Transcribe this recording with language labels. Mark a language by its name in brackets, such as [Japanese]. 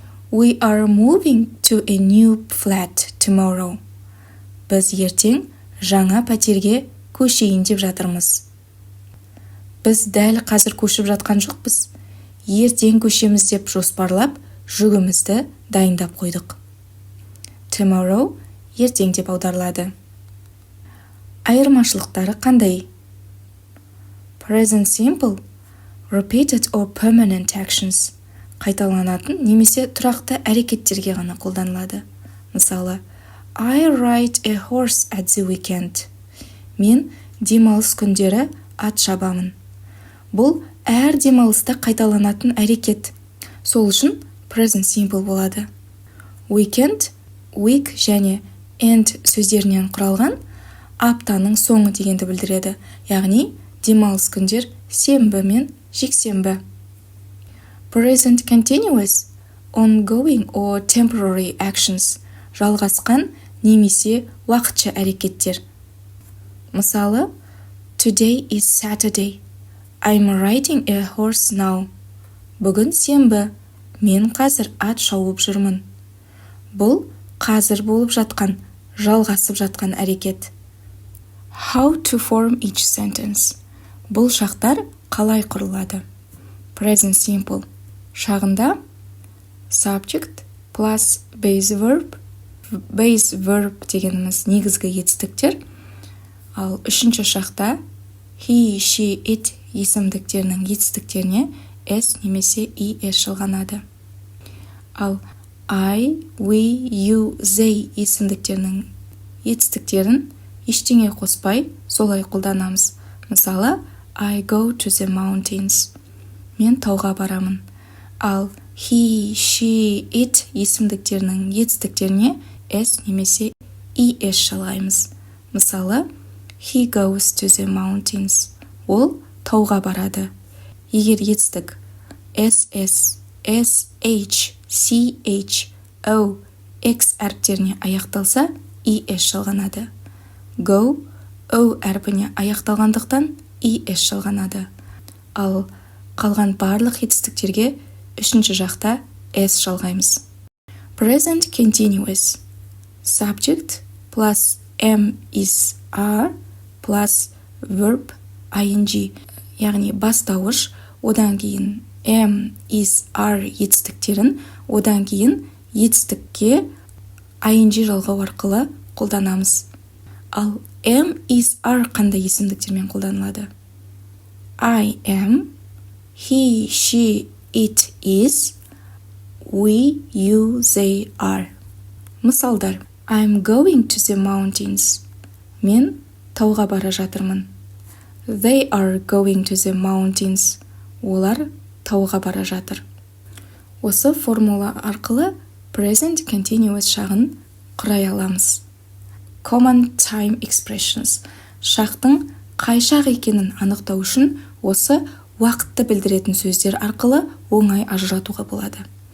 [English] We are moving to a new flat tomorrow. [Kazakh] Біз ертең жаңа пәтерге көшейін деп жатырмыз. Біз дәл қазір көшіп жатқан жоқпыз. Ертең көшеміз деп жоспарлап, жүгімізді дайындап қойдық. Tomorrow ертең деп аударылады. Айырмашылықтары қандай? [English] Present simple, repeated or permanent actions. [Kazakh] Қайталанатын немесе тұрақты әрекеттерге ғана қолданылады. Мысалы, [English] I ride a horse at the weekend. [Kazakh] Мен демалыс күндері ат шабамын. Бұл әр демалыста қайталанатын әрекет. Сол үшін present simple болады. Weekend, week және end сөздерінен құралған аптаның соңы дегенді білдіреді. Яғни демалыс күндер сенбі мен жексенбі. [English] Present continuous, ongoing or temporary actions. [Kazakh] Жалғасқан немесе уақытша әрекеттер. Мысалы, [English] Today is Saturday. I'm riding a horse now. [Kazakh] Бүгін сенбі. Мен қазір ат шауып жүрмін. Бұл қазір болып жатқан, жалғасып жатқан әрекет. [English] How to form each sentence. [Kazakh] Бұл шақтар қалай құрылады? [English] Present simple. Шағында subject plus base verb. [Kazakh] Base verb дегеніміз негізгі етістіктер. Ал үшінші шақта he, she, it есімдіктерінің етістіктеріне s немесе es жалғанады. Ал I, we, you, they есімдіктерінің етістіктерін ештеңе қоспай солай қолданамыз. Мысалы, [English] I go to the mountains. [Kazakh] Мен тауға барамын. Ал he, she, it есімдіктерінің етістіктеріне s немесе es жалғаймыз. Мысалы, [English] he goes to the mountains. [Kazakh] Ол тауға барады. Егер етістік ss, H, CH, O, X әріптеріне аяқталса, ES жалғанады. Go, O әрпіне аяқталғандықтан ES жалғанады. Ал қалған барлық етістіктерге үшінші жақта S жалғаймыз. [English] Present continuous. Subject plus am is are plus verb ing. [Kazakh] Яғни бастауыш, одан кейін am is are етістіктерін, одан кейін етістікке ing жалғау арқылы қолданамыз. Ал am is are қандай есімдіктермен қолданылады? [English] I am, he, she, it is, we, you, they are. [Kazakh] Мысалдар. [English] I'm going to the mountains. [Kazakh] Мен тауға бара жатырмын. [English] They are going to the mountains. [Kazakh] Олар тауға бара жатыр. Осы формула арқылы present continuous шағын құрай аламыз. [English] Common time expressions. [Kazakh] Шақтың қай шақ екенін анықтау үшін осы уақытты білдіретін сөздер арқылы оңай ажыратуға болады.